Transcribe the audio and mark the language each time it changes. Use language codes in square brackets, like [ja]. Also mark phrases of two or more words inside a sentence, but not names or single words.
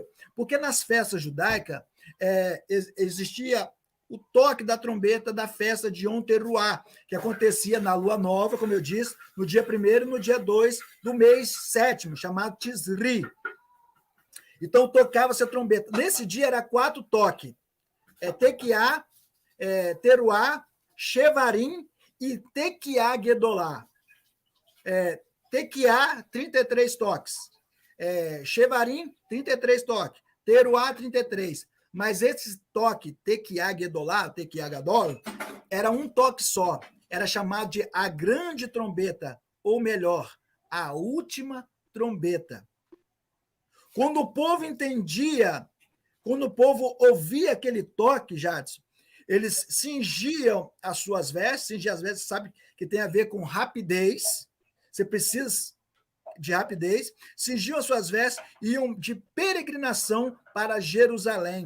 [pt] Porque nas festas judaicas existia o toque da trombeta da festa de Yom Teruah, que acontecia na lua nova, como eu disse, no dia 1º e no dia 2 do mês 7º, chamado Tisri. Então, tocava-se a trombeta. Nesse dia, era 4 toques. Tequiá, Teruá, Shevarim e Tequiá Gedolá. Tequiá, 33 toques. Shevarim, 33 toques. Teruá, 33. Mas esse toque, Tequiá Gedolá, Tequiá Gadol, era um toque só. Era chamado de a grande trombeta, ou melhor, a última trombeta. Quando o povo entendia, quando o povo ouvia aquele toque, Jadson, eles cingiam as suas vestes, cingir as vestes, sabe que tem a ver com rapidez, você precisa de rapidez, cingiam as suas vestes e iam de peregrinação para Jerusalém.